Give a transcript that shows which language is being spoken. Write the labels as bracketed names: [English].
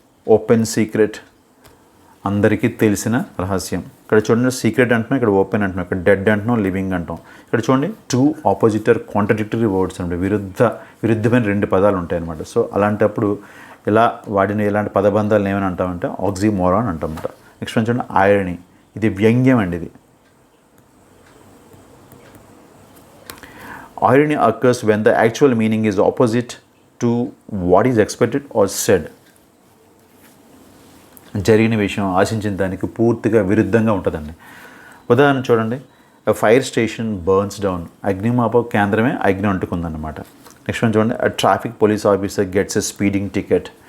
[Telugu] Open secret, అందరికీ తెలిసిన రహస్యం. ఇక్కడ చూడండి, సీక్రెట్ అంటున్నాం, ఇక్కడ ఓపెన్ అంటున్నాం, ఇక్కడ డెడ్ అంటున్నాం, లివింగ్ అంటాం. ఇక్కడ చూడండి, [English] two opposite or contradictory words [Telugu] అంటే విరుద్ధమైన రెండు పదాలు ఉంటాయి అన్నమాట. సో అలాంటప్పుడు ఇలా వాడిన ఇలాంటి పదబంధాలను ఏమని అంటామంటే ఆక్సిమోరాన్ అంటామన్నమాట. నెక్స్ట్ చూడండి, ఐరనీ. ఇది వ్యంగ్యం అండి. [English] ఇది irony occurs when the actual meaning is opposite to what is expected or said. [Telugu] జరిగిన విషయం ఆశించిన దానికి పూర్తిగా విరుద్ధంగా ఉంటుందండి. ఉదాహరణ చూడండి, [English] Fire station burns down. [Telugu] అగ్నిమాపక కేంద్రమే అగ్ని అంటుకుందన్నమాట. నెక్స్ట్ వన్ చూడండి, [English] Traffic police officer gets a speeding ticket.